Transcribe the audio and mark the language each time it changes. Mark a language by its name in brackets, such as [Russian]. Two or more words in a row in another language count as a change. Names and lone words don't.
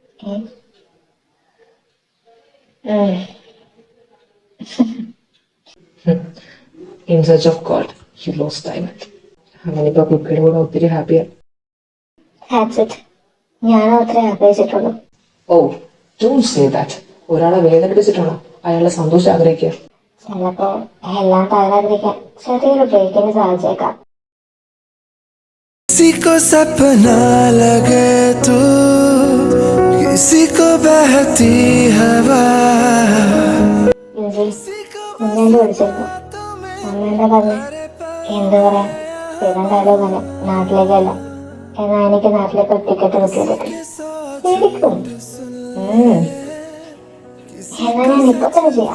[English] In search of God, you lost Diamond. [Malayalam] അവനിപ്പോ കുക്കിയുടെ കൂടെ ഒത്തിരി ഹാപ്പിയാണ്. ഞാൻ അത്ര ആഗ്രഹിച്ചിട്ടുള്ളൂ. ഓ, [English] don't say that. [Malayalam] ഒരാളെ വേദനിപ്പിച്ചിട്ടാണോ അയാളുടെ സന്തോഷം ആഗ്രഹിക്കുക? ചിലപ്പോ എല്ലാം തകരാതിരിക്കാൻ ചെറിയൊരു ബ്രേക്കിന് സാധിച്ചേക്കാം. [Hindi] किसी को सपना लगे तो किसी को बहती हवा. [Malayalam] കുഞ്ഞാണ്ട് വിളിച്ചിരുന്നു. അമ്മ എന്താ പറഞ്ഞു? എന്ത് പറയാൻ, സ്ഥിരം ഡയലോഗാണ്. നാട്ടിലേക്കല്ല, എന്നാ എനിക്ക് നാട്ടിലേക്ക് [English] ticket book [Malayalam] ചെയ്തിട്ട് ശരിക്കും. എന്നാ ഞാൻ ഇപ്പൊ തന്നെ ചെയ്യാം.